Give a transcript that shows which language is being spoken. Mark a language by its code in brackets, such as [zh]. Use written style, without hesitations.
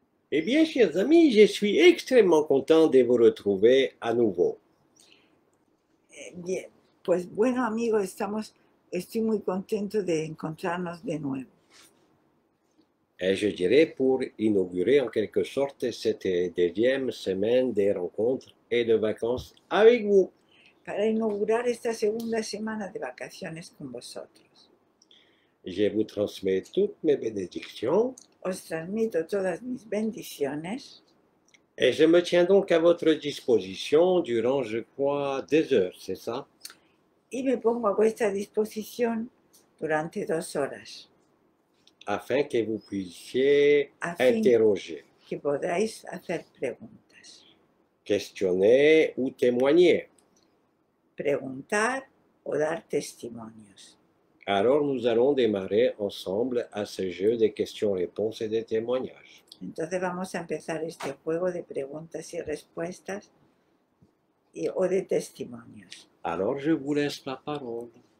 [fr] Eh bien, chers amis, je suis extrêmement content de vous retrouver à nouveau. [es] Bien, pues bueno amigos, estoy muy contento de encontrarnos de nuevo. [fr] Et je dirais pour inaugurer en quelque sorte cette deuxième semaine des rencontres et de vacances avec vous. [es] Para inaugurar esta segunda semana de vacaciones con vosotros. [fr] Je vous transmets toutes mes bénédictions [es] Os transmito todas mis bendiciones [fr] et je me tiens donc à votre disposition durant, je crois, 2 heures, c'est ça? [es] y me pongo a vuestra disposición durante 2 horas, [fr] Afin que vous puissiez [es] a fin [fr] interroger, [es] que podáis hacer preguntas, [fr] questionner ou témoigner. [es] preguntar o dar testimonios. [fr] Alors nous allons démarrer ensemble à ce jeu de questions-réponses et de témoignages. [es] Entonces vamos a empezar este juego de preguntas y respuestas o de testimonios. [fr] Alors je vous laisse la parole.